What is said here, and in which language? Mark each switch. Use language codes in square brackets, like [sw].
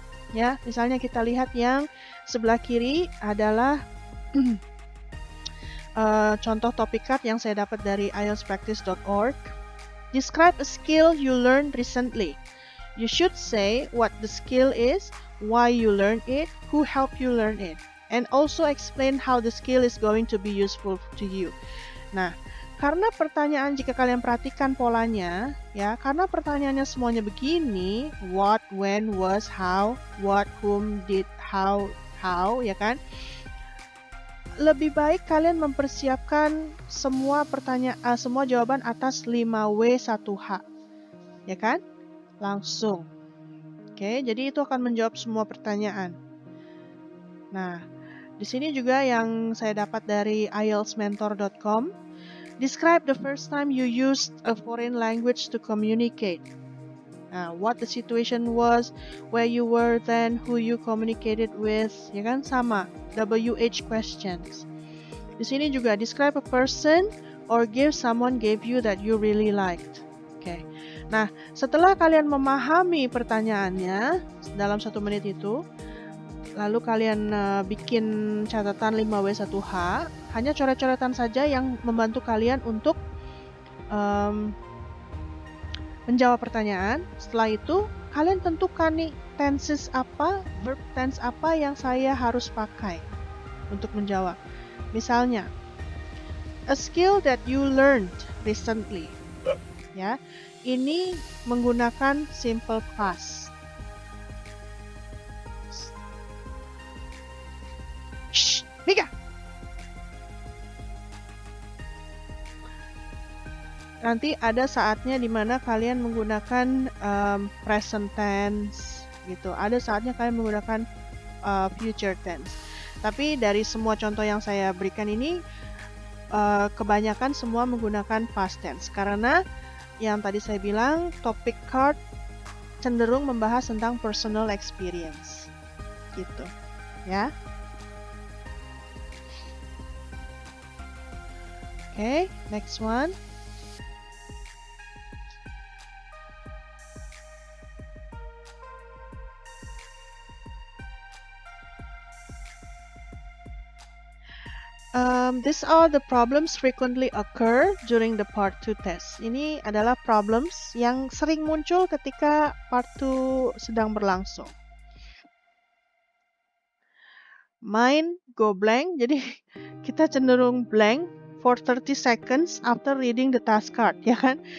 [id] Ya, misalnya kita lihat yang sebelah kiri adalah contoh topic card yang saya dapat dari ieltspractice.org. [en] Describe a skill you learned recently. You should say what the skill is, why you learned it, who helped you learn it, and also explain how the skill is going to be useful to you. [id] Nah, karena pertanyaan jika kalian perhatikan polanya, ya, karena pertanyaannya semuanya begini, what, when, was, how, what, whom, did, how, ya kan? Lebih baik kalian mempersiapkan semua semua jawaban atas 5W1H. Ya kan? Langsung. Oke, jadi itu akan menjawab semua pertanyaan. Nah, di sini juga yang saya dapat dari ieltsmentor.com. [en] Describe the first time you used a foreign language to communicate. What the situation was, where you were then, who you communicated with, [id] ya kan, sama, [en] WH questions. [id] Di sini juga [en] describe a person or give someone gave you that you really liked. Oke. [id] Nah, setelah kalian memahami pertanyaannya dalam 1 menit itu, lalu kalian bikin catatan 5W1H, hanya coret-coretan saja yang membantu kalian untuk menjawab pertanyaan. Setelah itu, kalian tentukan nih tenses apa, verb tense apa yang saya harus pakai untuk menjawab. [en] Misalnya, a skill that you learned recently. [id] Ya, ini menggunakan simple past. Shh, Mika. Nanti ada saatnya di mana kalian menggunakan present tense, gitu. Ada saatnya kalian menggunakan future tense. Tapi dari semua contoh yang saya berikan ini, kebanyakan semua menggunakan past tense. Karena yang tadi saya bilang, topic card cenderung membahas tentang personal experience. Gitu. Ya. [en] Okay, next one. These are the problems frequently occur during the part 2 test. [id] Ini adalah problems yang sering muncul ketika part 2 sedang berlangsung. [en] Mind go blank, [id] jadi kita cenderung [en] blank for 30 seconds after reading the task card, ya kan?